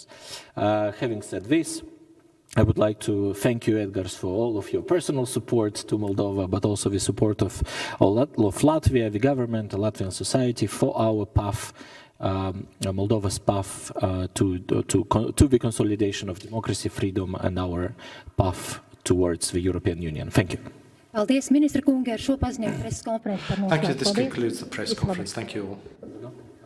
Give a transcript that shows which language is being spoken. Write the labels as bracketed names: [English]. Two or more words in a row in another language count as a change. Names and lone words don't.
[English] Having said this, I would like to thank you, Edgars, for all of your personal support to Moldova, but also the support of Latvia, the government, the Latvian society, for our path, Moldova's path to the consolidation of democracy, freedom, and our path towards the European Union. Thank you. [Latvian] Paldies, ministra kungi, ar šo paziņojumu preses konferenci par mūsu. [English] Thank you. This concludes the press conference. Thank you all.